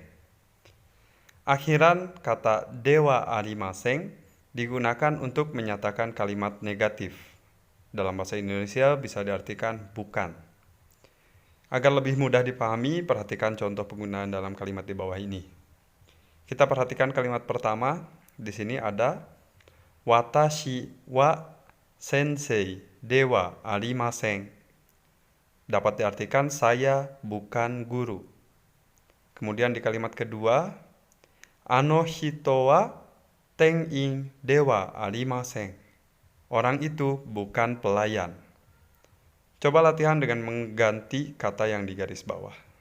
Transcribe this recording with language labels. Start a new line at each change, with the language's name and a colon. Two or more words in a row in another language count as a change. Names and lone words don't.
Indonesian: Akhiran kata
Japanese: ではありません
Indonesian: digunakan untuk menyatakan kalimat negatif. Dalam bahasa Indonesia bisa diartikan bukan. Agar lebih mudah dipahami, perhatikan contoh penggunaan dalam kalimat di bawah ini. Kita perhatikan kalimat pertama. Di sini ada
Japanese: 私は先生ではありません.
Indonesian: Dapat diartikan saya bukan guru. Kemudian di kalimat kedua,
Japanese: あの人は店員ではありません.
Indonesian: Orang itu bukan pelayan. Coba latihan dengan mengganti kata yang di garis bawah.